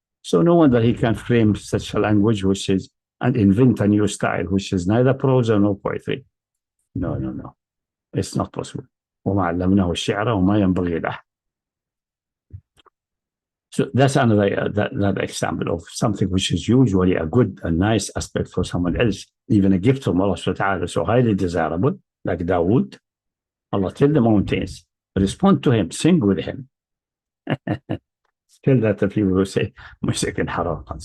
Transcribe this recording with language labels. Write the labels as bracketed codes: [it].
[en] So no wonder he can frame such a language which is and invent a new style which is neither prose nor poetry. No, it's not possible. [ar] وما علمناه الشعر وما ينبغي له. [en] So that's another example of something which is usually a good and nice aspect for someone else, even a gift from Allah subhanahu wa ta'ala, so highly desirable, like Dawood. Allah tell the mountains, respond to him, sing with him. Tell that the people will say, music and haram.